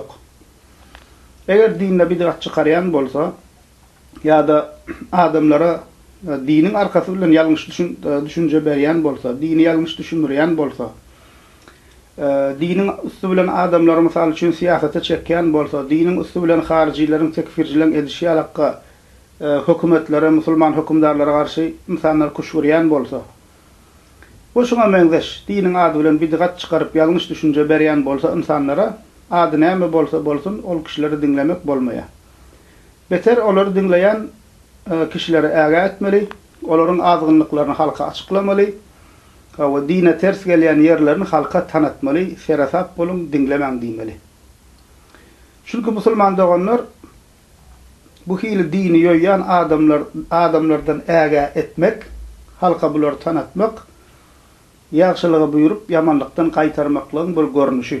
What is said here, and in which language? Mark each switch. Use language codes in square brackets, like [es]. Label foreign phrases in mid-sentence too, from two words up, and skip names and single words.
[tk] Eger dinle bidgat çykaryan bolsa ya da adamlara dinin arkasy bilen ýalňyş düşünje berýän bolsa, dini ýalňyş düşündirýän bolsa, dinin üstü bilen adamlar mysal üçin siýasata çekýän bolsa, dinin üstü bilen haricilerin, tekfircilerin edişi ýalakka hökümetlere, musulman hökümdarlara garşy insanlar kuş berýän bolsa, bu şuna menzeş, dinin adı bilen bidgat çıkarıp ýalňyş düşünje berýän bolsa insanlara, adı näme bolsa bolsun, ol kişileri dinlemek bolmaya. Beter olary dinleyen kişileri äga etmeli, olaryň azgynlyklaryny halka açıklamaly, we dine ters gelýän ýerlerini halka tanıtmaly, serasap bolun, dinlemäň diýmeli. Çünkü musulman doğanlar bu hili dini ýoýýan adamlardan äga etmek, halka bulary tanıtmak, ýagşylygy buyurup ýamanlykdan gaýtarmaklaryň bir görnüşi.